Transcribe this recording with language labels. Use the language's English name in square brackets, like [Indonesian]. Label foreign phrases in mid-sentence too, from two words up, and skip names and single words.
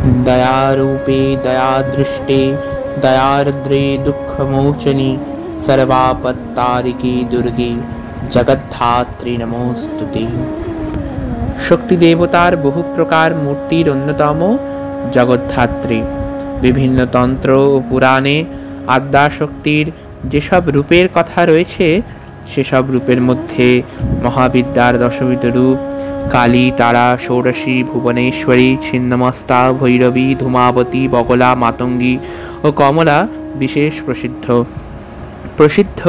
[Sanskrit] दयारूपे दयादृष्टे दयार्द्रे दुःखमोचनी सर्वापत्तारिके दुर्गे जगद्धात्री नमोस्तुते। [Bangla] শক্তি দেবতার বহু প্রকার মূর্তির অন্যতম জগদ্ধাত্রী। বিভিন্ন তন্ত্র ও পুরাণে আদ্যাশক্তির যেসব রূপের কথা রয়েছে সেসব রূপের মধ্যে মহাবিদ্যার দশবিধ রূপ কালী, তারা, ষোড়শী, ভুবনেশ্বরী, ছিন্নমস্তা, ভৈরবী, ধূমাবতী, বগলা, মাতঙ্গী ও কমলা বিশেষ প্রসিদ্ধ।